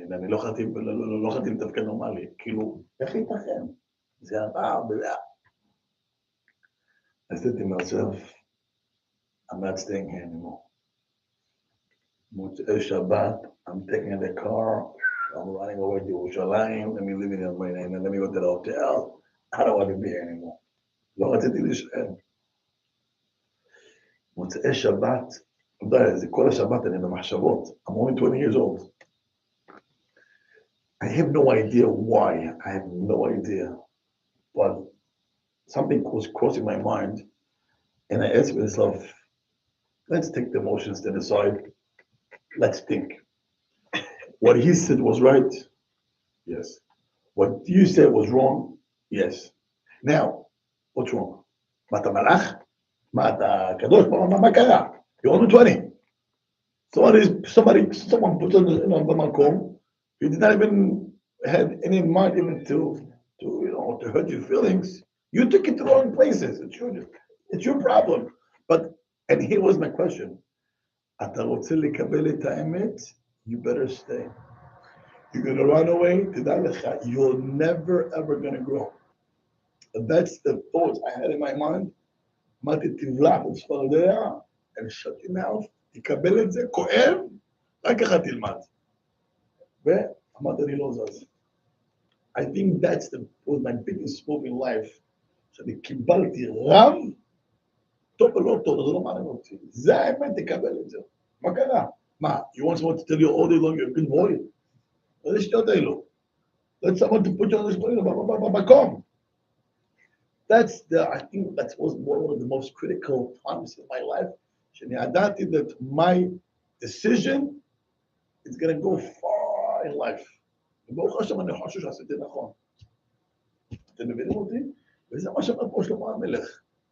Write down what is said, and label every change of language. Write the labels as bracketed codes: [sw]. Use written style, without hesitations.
[he] אני לא חייתי לתפקד נורמלי. כאילו, איך ייתכן? זה הרע, [en] I said to myself, I'm not staying here anymore. Motzei Shabbat, I'm taking the car, I'm running over to Yerushalayim, let me leave it in my name, and let me go to the hotel. I don't want to be here anymore. [he] לא רציתי להישאר. מוצאי שבת, אתה יודע, זה כל השבת אני במחשבות. [en] I'm only 20 years old. I have no idea why, I have no idea. But something was crossing my mind, and I asked myself, let's take the emotions to the side. Let's think. What he said was right? Yes. What you said was wrong? Yes. Now, what's wrong? [he] Mata malach? Mata kadosh? Ma kara? [en] You're only 20. Someone put on the makom. You did not even have any mind even to hurt your feelings. You took it to the wrong places. It's your problem. And here was my question. [he] אתה רוצה לקבל את האמת, [en] you better stay. You're going to run away, [he] תדע לך, [en] you're never ever going to grow. And that's the thoughts I had in my mind. [he] אמרתי, תבלע בצפרדע, [en] and shut your mouth, [he] תקבל את זה, כואב, רק ככה תלמד. ואמרתי, אני לא זז. [en] I think was my biggest move in life, [he] שאני קיבלתי רב, טוב ולא טוב, זה לא מעניין אותי. זה האמת, תקבל את זה. מה קרה? מה, [en] you want someone to tell you all day long you're a good boy? [he] איזה שטויות האלו. [en] Let someone to put you on the screen במקום. I think that was one of the most critical times in my life. [he] שאני ידעתי [en] that my decision is going to go far in life. [he] וברוך השם אני חושב שעשיתי נכון. אתם מבינים אותי? וזה מה שאומר פה שלמה המלך.